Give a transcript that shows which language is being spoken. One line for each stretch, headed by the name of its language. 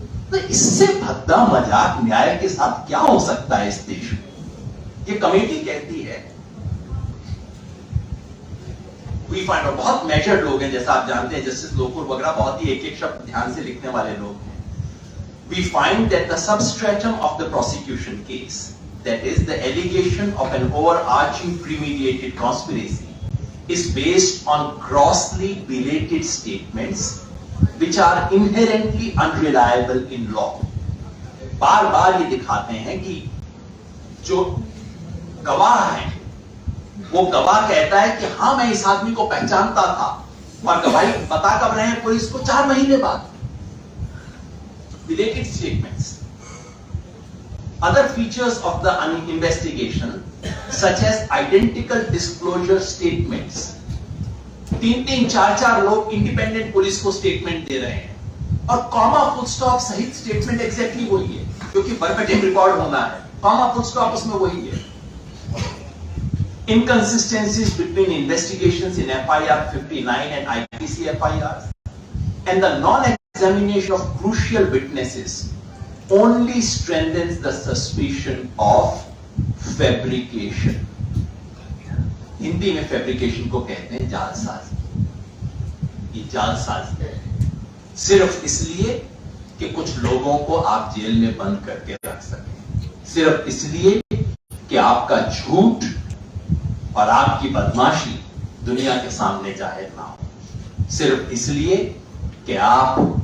Hindi: तो इससे भद्दा मजाक न्याय के साथ क्या हो सकता है इस देश में? ये कमेटी कहती है,
English: we find,
Hindi: और बहुत मेजर्ड लोग हैं जैसा आप जानते हैं, जस्टिस लोकुर वगैरह बहुत ही एक शब्द ध्यान से लिखने वाले लोग हैं।
English: We find that the substratum of the prosecution case, that is the allegation of an overarching premeditated conspiracy, is based on grossly belated statements which are inherently unreliable in law.
Hindi: बार बार ये दिखाते हैं कि जो गवाह है वो गवाह कहता है कि हाँ मैं इस आदमी को पहचानता था, और गवाही बता कब रहे हैं पुलिस को? 4 महीने बाद।
English: Related statements. Other features of the investigation, such as identical disclosure statements.
Hindi: 3-3, 4-4 लोग इंडिपेंडेंट पुलिस को स्टेटमेंट दे रहे हैं और कॉमा फुल स्टॉप सहित स्टेटमेंट एग्जैक्टली वही है, क्योंकि वर्बेटिम रिकॉर्ड होना है। कॉमा फुल स्टॉप उसमें वही है।
English: Inconsistencies between investigations in FIR 59 and IPC FIRs, and the non-examination of crucial witnesses only strengthens the suspicion of fabrication.
Hindi: Hindi में फैब्रिकेशन को कहते हैं जालसाजी। ये जालसाजी है सिर्फ इसलिए कि कुछ लोगों को आप जेल में बंद करके रख सकें, सिर्फ इसलिए कि आपका झूठ और आपकी बदमाशी दुनिया के सामने जाहिर ना हो, सिर्फ इसलिए कि आप